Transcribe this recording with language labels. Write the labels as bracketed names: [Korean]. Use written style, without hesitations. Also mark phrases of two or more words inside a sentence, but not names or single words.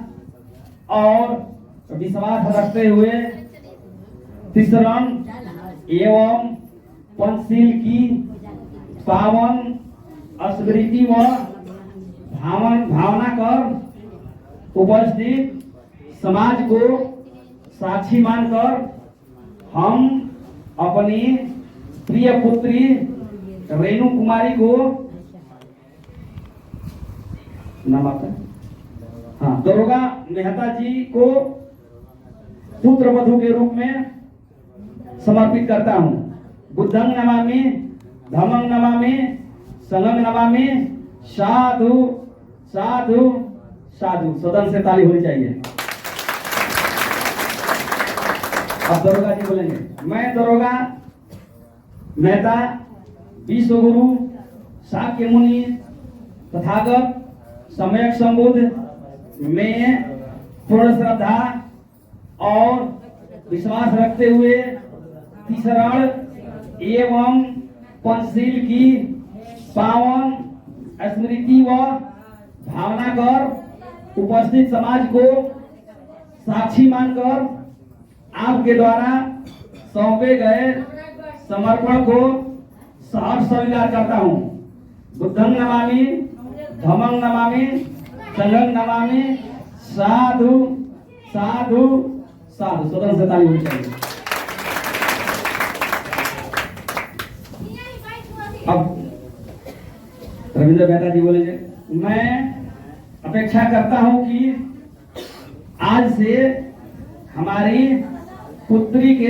[Hindi] और विश्वास रखते हुए तीसरण एवं पंचशील की पावन स्मृति व भावना कर उपस्थित समाज को साक्षी मानकर हम अपनी प्रिय पुत्री रेणु कुमारी को दरोगा मेहता जी को पुत्र वधू के रूप में समर्पित करता हूँ। [Pali] बुद्धं नमामि, धम्मं नमामि, संघं नमामि। साधु साधु साधु। [Hindi] सदन से ताली होनी चाहिए। अब दरोगा जी बोलेंगे। मैं दरोगा मेहता विश्व गुरु शाक्य मुनि तथागत सम्यक संबुद्ध में पूर्ण श्रद्धा और विश्वास रखते हुए तीसरण एवं पंचशील की पावन स्मृति व भावना कर उपस्थित समाज को साक्षी मानकर आपके द्वारा सौंपे गए समर्पण को सहर्ष स्वीकार करता हूँ। [Pali] बुद्धं नमामि, धम्मं नमामि, संघं नमामि। साधु साधु साधु। [Hindi] सदन से ताली होनी चाहिए। अब रविंद्र मेहता जी बोलेंगे। मैं अपेक्षा करता हूं कि आज से हमारी पुत्री के